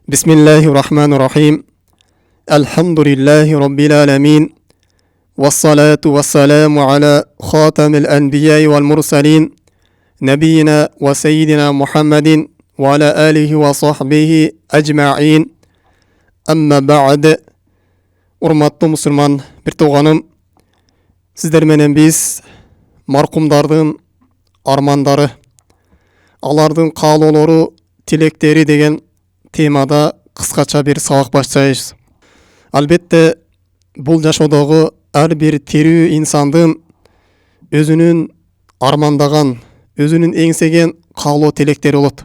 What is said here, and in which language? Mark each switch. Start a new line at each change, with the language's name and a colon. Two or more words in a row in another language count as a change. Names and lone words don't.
Arabic: بسم الله الرحمن الرحيم الحمد لله رب العالمين والصلاة والسلام على خاتم الأنبياء والمرسلين نبينا وسيدنا محمد وعلى آله وصحبه أجمعين أما بعد
Kyrgyz: урматтуу мусулман бир тууганым, сиздер менен биз маркумдардын армандары, алардын каалоолору, тилектери деген темада кыскача бир сабак баштайбыз. Албетте бул жашоодогу ар бир тирүү инсандын өзүнүн армандаган, өзүнүн эңсеген каалоо тилектери болот.